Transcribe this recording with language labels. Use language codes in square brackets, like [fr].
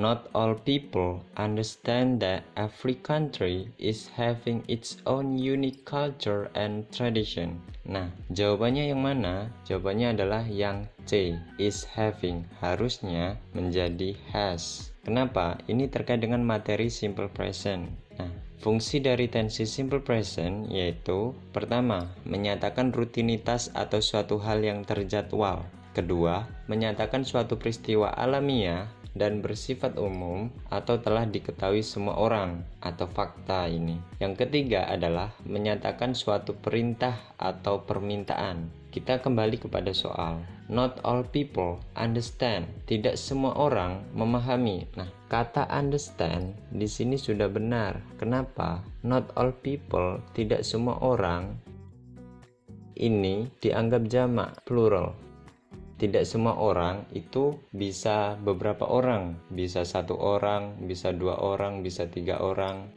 [en] Not all people understand that every country is having its own unique culture and tradition. [id] Nah, jawabannya yang mana? Jawabannya adalah yang C, is having. Harusnya menjadi has. Kenapa? Ini terkait dengan materi simple present. Nah, fungsi dari tensi simple present yaitu pertama, menyatakan rutinitas atau suatu hal yang terjadwal. Kedua, menyatakan suatu peristiwa alamiah dan bersifat umum atau telah diketahui semua orang atau fakta ini. Yang ketiga adalah menyatakan suatu perintah atau permintaan. Kita kembali kepada soal. [en] Not all people understand. [id] Tidak semua orang memahami. Nah, kata understand di sini sudah benar. Kenapa? [en] Not all people, [id] tidak semua orang. Ini dianggap jamak, plural. Tidak semua orang itu bisa beberapa orang, bisa 1 orang, bisa 2 orang, bisa 3 orang.